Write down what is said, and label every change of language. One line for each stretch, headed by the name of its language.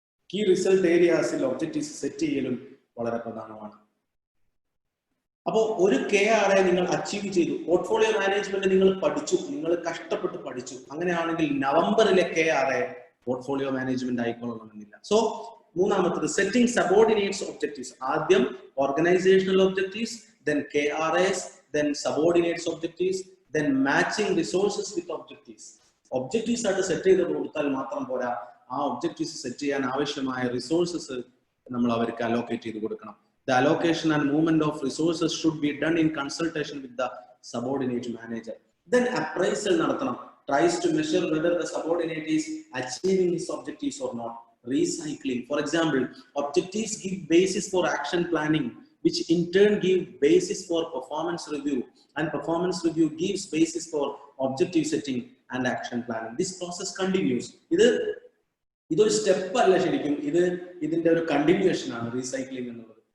Malayalam: Key result ഏരിയാസിൽ objectives set ചെയ്യലും വളരെ പ്രധാനമാണ്. അപ്പോൾ ഒരു KRA നിങ്ങൾ അച്ചീവ് ചെയ്തു, പോർട്ട്ഫോളിയോ മാനേജ്മെന്റ് നിങ്ങൾ പഠിച്ചു, നിങ്ങൾ കഷ്ടപ്പെട്ട് പഠിച്ചു. അങ്ങനെയാണെങ്കിൽ നവംബറിലെ KRA പോർട്ട്ഫോളിയോ മാനേജ്മെന്റ് ആയിക്കൊള്ളണമെന്നില്ല. സോ മൂന്നാമത്തത്
English: Setting subordinates objectives.
Malayalam: ആദ്യം
English: Organisational objectives, then KRAs, then subordinates objectives, then matching resources with objectives.
Malayalam: Objectives ആയിട്ട് സെറ്റ് ചെയ്ത് കൊടുത്താൽ മാത്രം പോരാ, ആ ഒബ്ജക്റ്റീവ്സ് സെറ്റ് ചെയ്യാൻ ആവശ്യമായ റിസോഴ്സസ് നമ്മൾ അവർക്ക് അലോക്കേറ്റ് ചെയ്ത് കൊടുക്കണം.
English: The allocation and movement of resources should be done in consultation with the subordinate manager. Then appraisal
Malayalam: നടത്തണം.
English: Tries to measure whether the subordinate is achieving his objectives or not. Recycling. For example, objectives give basis for action planning, which in turn give basis for performance review, and performance review gives basis for objective setting and action planning. This process continues.
Malayalam: ഇതൊരു step അല്ല, ശരിക്കും ഇതിന്റെ ഒരു continuation ആണ് recycling എന്നുള്ളത്.